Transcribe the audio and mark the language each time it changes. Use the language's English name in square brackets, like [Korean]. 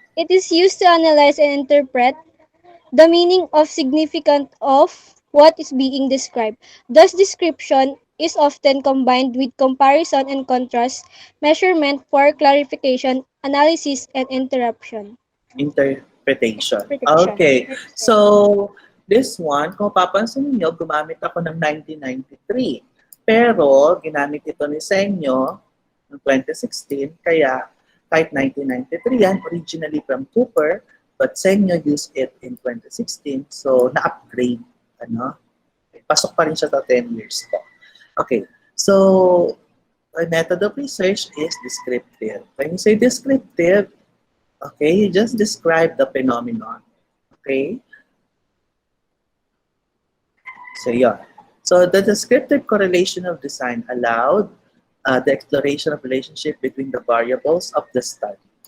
[English] It is used to analyze and interpret the meaning of significant of what is being described. Thus, description is often combined with comparison and contrast, measurement for clarification, analysis, and interruption. Interpretation. Prediction. Okay. So, this one, [Filipino] kung papansin niyo, gumamit ako ng 1993. Pero, ginamit ito ni Senyo noong 2016. Kaya, kahit 1993 yan, [English] originally from Cooper, but Senyo used it in 2016. [Filipino] So, na-upgrade. Pasok pa rin siya sa 10 years ko. Okay. [English] So, a method of research is descriptive. When you say descriptive, okay, you just describe the phenomenon. Okay? So, yeah. So, the descriptive correlation of design allowed the exploration of relationship between the variables of the study.